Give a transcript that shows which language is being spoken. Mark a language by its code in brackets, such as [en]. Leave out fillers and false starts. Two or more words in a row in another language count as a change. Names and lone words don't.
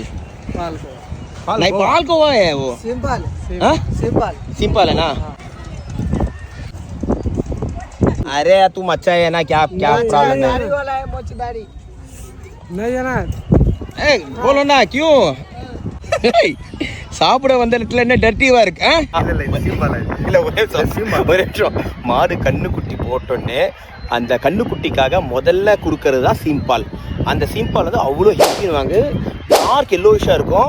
[hi] पाल को नहीं पाल को है वो। सिंपल हाँ? सिंपल सिंपल है ना? अरे तुम अच्छा है ना, क्या क्या प्रॉब्लम है? दाढ़ी वाला है मोचदारी नहीं है ना ए बोलो ना क्यों? [ta] சாப்பிட வந்த இடத்துல என்ன டர்ட்டிவா இருக்கு? இல்ல ஒரே நிமிஷம். மாடு கண்ணுக்குட்டி போட்டோன்னே அந்த கண்ணுக்குட்டிக்காக முதல்ல கொடுக்கறது தான் சீம்பால். அந்த சீம்பால் வந்து அவ்வளோ ஹெல்த்திவாங்க, [en] dark yellowish [ta] இருக்கும்.